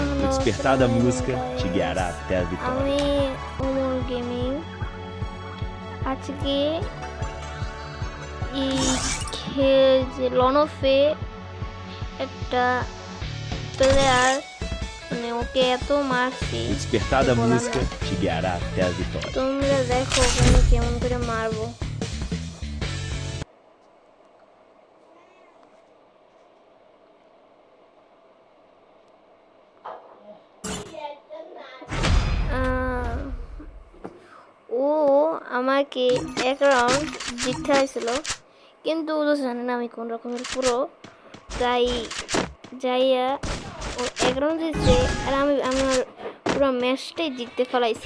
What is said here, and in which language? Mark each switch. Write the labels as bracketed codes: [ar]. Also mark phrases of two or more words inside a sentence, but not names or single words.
[pt] despertar da música te guiará até a vitória. [bn] আমি ওমর গেমিং আজকে যে লনফে একটা প্লেয়ার মানে ওকে এত মারছি [pt] O despertar da música te guiará até a vitória. [bn] তোমরা দেখো ওখানে কেমন করে মারবো। ও আমাকে এক রাউন্ড জিততে হয়েছিল, কিন্তু ও তো জানে না আমি কোন রকমের পুরো, তাই যাইয়া ও এক রাউন্ড জিতছে আর আমি আমার পুরো ম্যাচটাই জিততে ফেলাইছি।